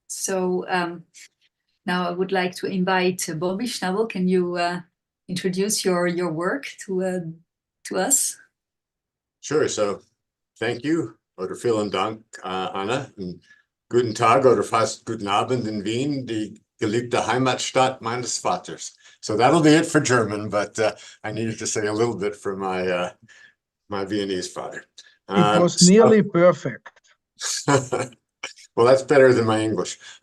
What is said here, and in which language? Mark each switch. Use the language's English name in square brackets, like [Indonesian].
[English] Now I would like to invite Bobby Schnabel. Can you introduce your work to us? Sure. So thank you, [German] oder vielen Dank, [English] Anna. [German] Und guten Tag oder fast guten Abend in Wien, die geliebte Heimatstadt meines Vaters. [English] So that'll be it for German, but I needed to say a little bit for my my Viennese father. It was nearly perfect. Well, that's better than my English.